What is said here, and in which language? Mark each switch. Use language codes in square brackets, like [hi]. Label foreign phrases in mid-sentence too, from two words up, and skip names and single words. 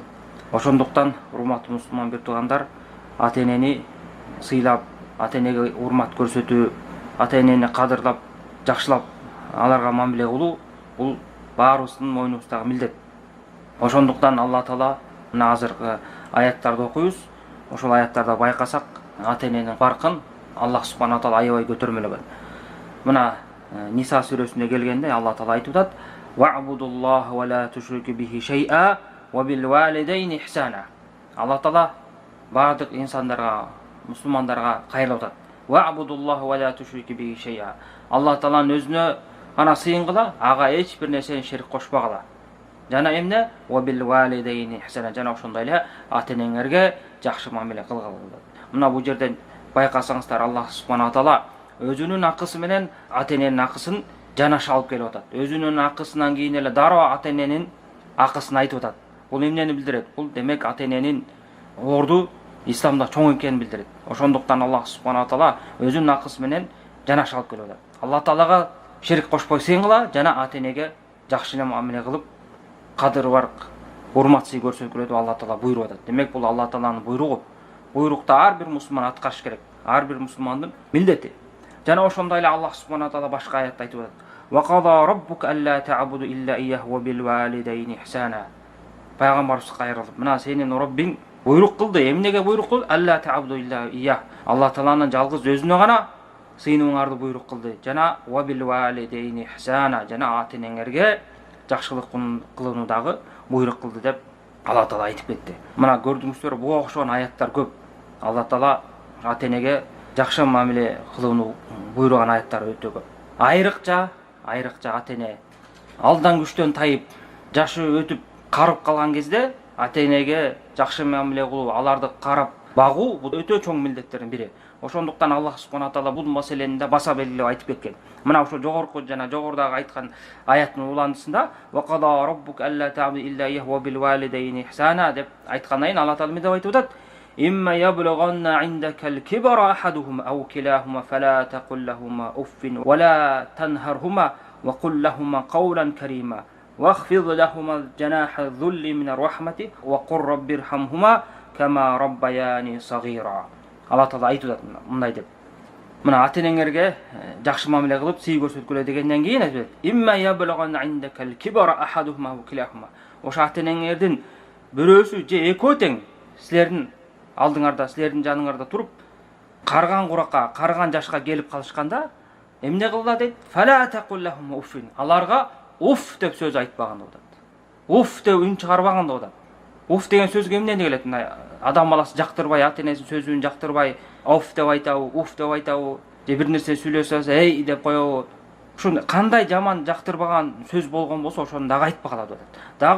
[ky] Ошондуктан урматтуу мусулман бир туугандар, ата-энени сыйлап, ата-энеге урмат көрсөтүү, ата-энени кадырлап, жакшылап, аларга мамиле кылуу бул баарыбыздын мойнубуздагы милдет. Ошондуктан Алла Таала мына азыркы аяттарды окуйбуз. Ошол аяттарда байкасак, ата-эненин баркын Аллах субханала тағала аябай көтөрмөлөгөн. Мына Ниса сүрөсүндө келгенде Алла Таала айтып атат: [ar] "واعبدوا الله ولا تشركوا به شيئا وبالوالدين إحسانا". [ky] Алла Таала бардык инсандарга, мусулмандарга кайрылып атат. [ar] "واعبدوا الله ولا تشركوا به شيئا". [ky] Алла Тааланын өзүнө гана сыйынгыла, ага эч бир нерсени шерик кошпагыла. Жана эмне? [ar] "وبالوالدين إحسانا". [ky] Жана ошондой эле ата-энеңерге жакшы мамиле кылгыла. Мына бул жерден байкасаңыздар, Аллах субханала тағала өзүнүн акысы менен ата-эненин акысын жанаша алып келип атат. Өзүнүн акысынан кийин эле дароо ата-эненин акысын айтып атат. Бул эмнени билдирет? Бул демек ата-эненин орду исламда чоң экенин билдирет. Ошондуктан Аллах субханала тағала өзүнүн акысы менен жанаша алып келип атат. Алла Таалага шерик кошпой сыйынгыла, жана ата-энеге жакшы мамиле кылып, кадыр барк, урмат сый көрсөткүлө деп Алла Таала буйруп атат. Демек бул Алла Тааланын буйругу. Буйрукта ар бир мусулман аткарыш керек. Ар бир мусулмандын милдети. Жана ошондой эле Аллах субханала тағала башка аятта айтып атат: [ar] "وقضى ربك ألا تعبدوا إلا إياه وبالوالدين إحسانا". [ky] Пайгамбарыбыз кайрылып, мына сенин Роббиң буйрук кылды. Эмнеге буйрук кылды? [ar] ألا تعبدوا إلا إياه. [ky] Алла Тааланын жалгыз өзүнө гана сыйынууңарды буйрук кылды. [ar] Жана وبالوالدين إحسانا, [ky] жана ата-энеңерге жакшылык кылуунудагы буйрук кылды деп Алла Таала айтып кетти. Мына көрдүңүздөр, буга окшогон аяттар көп. Алла Таала ата-энеге жакшы мамиле кылууну буйруган аяттар өтө көп. Айрыкча ата-эне алдан күчтөн тайып, жашы өтүп карып калган кезде ата-энеге жакшы мамиле кылуу, аларды карап багуу бул өтө чоң милдеттердин бири. Ошондуктан Аллах субханала тағала бул маселени да баса белгилеп айтып кеткен. Мына ошо жогорку жана жогорудагы айткан аяттын уландысында [ar] "وقضى ربك ألا تعبدوا إلا إياه وبالوالدين إحسانا" [ky] деп айткандан кийин Алла Таала эмне деп айтып атат? [ar] "إما يبلغن عندك الكبر أحدهما أو كلاهما فلا تقل لهما أف ولا تنهرهما وقل لهما قولا كريما واخفض لهما جناح الذل من الرحمة وقل رب ارحمهما كما ربياني صغيرا". [ky] Алла Таала айтып атат мындай деп. Мына ата-энеңерге жакшы мамиле кылып, сый көрсөткүлө дегенден кийин айтып атат: [ar] "إما يبلغن عندك الكبر أحدهما أو كلاهما". [ky] Ошо ата-энеңердин бирөөсү же экөө тең силердин алдыңарда, силердин жаныңарда туруп, карган куракка, карган жашка келип калышканда эмне кылгыла дейт? [ar] "فلا تقل لهما أف". [ky] Аларга уф деп сөз айтпаган деп атат. Уф деп үн чыгарбаган деп атат. Уф деген сөзгө эмнени келет? Адам баласы жактырбай, ата-энесинин сөзүн жактырбай, оф деп айтабы, уф деп айтабы, же бир нерсе сүйлөсө эй деп коебу. Ушуну кандай жаман жактырбаган сөз болгон болсо ошону дагы айтпагыла деп атат.